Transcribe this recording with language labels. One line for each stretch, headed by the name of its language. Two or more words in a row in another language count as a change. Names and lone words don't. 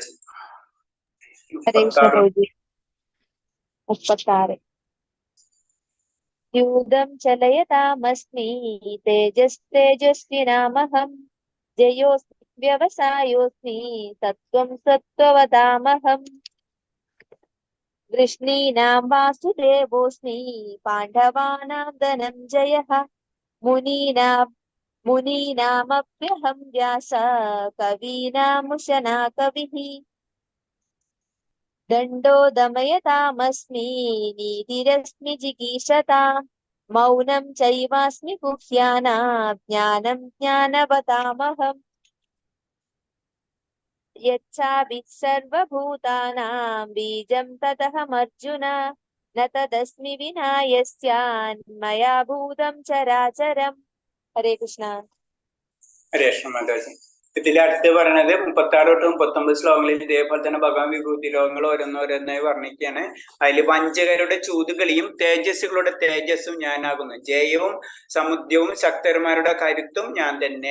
Sanskrit: 36. യൂതം ചലയതാമസ്മി തേജസ്വിനാമഹം ജയോസ്മി വ്യവസായോസ്മി സത്വം സത്വവതാമഹം वृष्णीनां वासुदेवोऽस्मि पाण्डवानां धनञ्जयः मुनीनामप्यहं व्यास कवीनामुशना कविः दण्डो दमयतामस्मि नीतिरस्मि जिगीषता मौनं चैवास्मि गुह्यानां ज्ञानं ज्ञानवतामहम् यच्चाभिः सर्वभूतानां बीजं तदहमर्जुन न तदस्मि विना यस्यान्मया भूतं चराचरम् हरे कृष्ण
Malayalam: ഹരേ കൃഷ്ണ മാതാജി. ഇതിൽ അടുത്ത് പറയണത് 36 തൊട്ട് 39 ശ്ലോകങ്ങളിൽ ഇതേപോലെ തന്നെ ഭഗവാൻ വിഭൂതി ലോകങ്ങൾ ഓരോന്നോരോന്നായി വർണ്ണിക്കുകയാണ്. അതിൽ വഞ്ചകരുടെ ചൂതുകളിയും തേജസ്സുകളുടെ തേജസ്സും ഞാനാകുന്നു, ജയവും സമുദ്രവും ശക്തന്മാരുടെ കരുത്തും ഞാൻ തന്നെ.